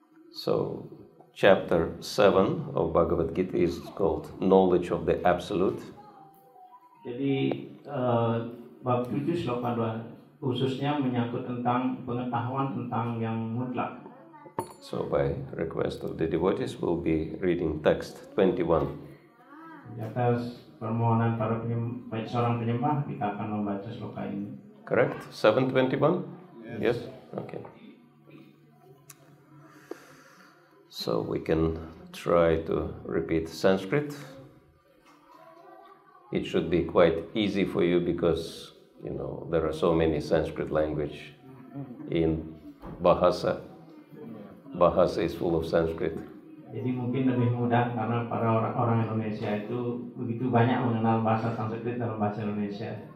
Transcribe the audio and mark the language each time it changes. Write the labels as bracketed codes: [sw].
[en] So, chapter 7 of Bhagavad Gita is called Knowledge of the Absolute. [id] Jadi bab 7 sloka 2 khususnya menyangkut tentang pengetahuan tentang yang mutlak. [en] So, by request of the devotees, we'll be reading text 21. [id] Di atas permohonan para seorang penyembah, kita akan membaca sloka ini. [en] Correct? 721? Yes? Okay. So we can try to repeat Sanskrit. It should be quite easy for you because, you know, there are so many Sanskrit language in Bahasa. Bahasa is full of Sanskrit. [id] Jadi mungkin lebih mudah karena para orang Indonesia itu begitu banyak mengenal bahasa Sanskrit dalam bahasa Indonesia.